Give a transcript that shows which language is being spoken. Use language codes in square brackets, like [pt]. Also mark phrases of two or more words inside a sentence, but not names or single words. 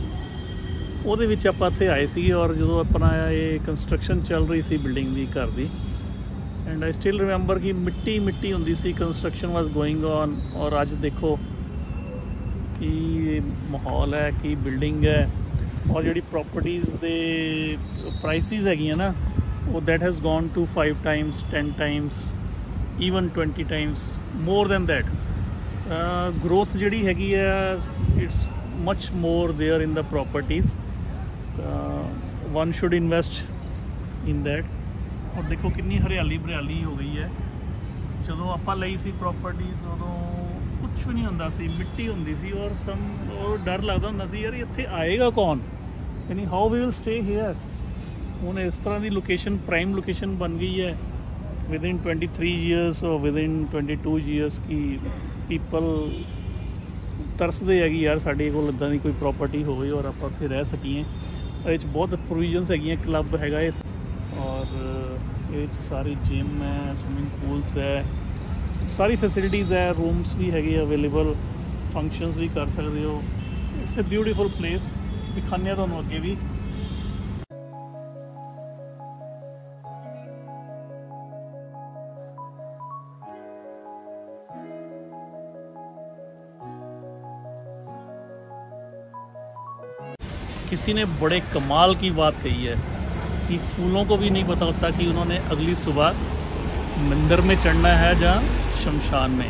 [pa] ਉਹਦੇ ਵਿੱਚ ਆਪਾਂ ਇੱਥੇ ਆਏ ਸੀ ਔਰ ਜਦੋਂ ਆਪਣਾ ਇਹ ਕੰਸਟਰਕਸ਼ਨ ਚੱਲ ਰਹੀ ਸੀ ਬਿਲਡਿੰਗ ਦੀ, ਘਰ ਦੀ, [en] and I still remember [pa] ਕਿ ਮਿੱਟੀ ਹੁੰਦੀ ਸੀ, [en] construction was going on. [pa] ਔਰ ਅੱਜ ਦੇਖੋ ਕੀ ਮਾਹੌਲ ਹੈ, ਕੀ ਬਿਲਡਿੰਗ ਹੈ। ਔਰ ਜਿਹੜੀ ਪ੍ਰੋਪਰਟੀਜ਼ ਦੇ ਪ੍ਰਾਈਸਿਸ ਹੈਗੀਆਂ ਨਾ, ਉਹ [en] that has gone to 5 times 10 times even 20 times more than that. [pa] Growth ਜਿਹੜੀ ਹੈਗੀ ਹੈ, [en] it's much more there in the properties. One should invest in that. [pa] ਔਰ ਦੇਖੋ ਕਿੰਨੀ ਹਰਿਆਲੀ ਹੋ ਗਈ ਹੈ। ਜਦੋਂ ਆਪਾਂ ਲਈ ਸੀ ਪ੍ਰੋਪਰਟੀਜ਼ ਉਦੋਂ ਕੁਛ ਵੀ ਨਹੀਂ ਹੁੰਦਾ ਸੀ, ਮਿੱਟੀ ਹੁੰਦੀ ਸੀ ਔਰ ਡਰ ਲੱਗਦਾ ਹੁੰਦਾ ਸੀ ਯਾਰ ਇੱਥੇ ਆਏਗਾ ਕੌਣ, ਯਾਨੀ [en] how we will stay here. [pa] ਹੁਣ ਇਸ ਤਰ੍ਹਾਂ ਦੀ ਲੋਕੇਸ਼ਨ, [en] prime location [pa] ਬਣ ਗਈ ਹੈ [en] within 23 years or within 22 years [pa] ਕਿ people ਤਰਸਦੇ ਹੈਗੀ ਯਾਰ ਸਾਡੇ ਕੋਲ ਇੱਦਾਂ ਦੀ ਕੋਈ ਪ੍ਰੋਪਰਟੀ ਹੋਵੇ ਔਰ ਆਪਾਂ ਉੱਥੇ ਰਹਿ ਸਕੀਏ। ਇਹਦੇ 'ਚ ਬਹੁਤ ਪ੍ਰੋਵੀਜ਼ਨਸ ਹੈਗੀਆਂ, ਕਲੱਬ ਹੈਗਾ ਇਸ, ਔਰ ਇਹਦੇ 'ਚ ਸਾਰੀ ਜਿਮ ਹੈ, [en] swimming pools [pa] ਹੈ, ਸਾਰੀ ਫੈਸਿਲਿਟੀਜ਼ ਹੈ, ਰੂਮਸ ਵੀ ਹੈਗੇ ਅਵੇਲੇਬਲ, ਫੰਕਸ਼ਨਸ ਵੀ ਕਰ ਸਕਦੇ ਹੋ। [en] It's a beautiful place. [pa] ਦਿਖਾਉਂਦੇ ਹਾਂ ਤੁਹਾਨੂੰ ਅੱਗੇ ਵੀ। [hi] किसी ने बड़े कमाल की बात कही है कि फूलों को भी नहीं पता होता कि उन्होंने अगली सुबह मंदिर में चढ़ना है या शमशान में।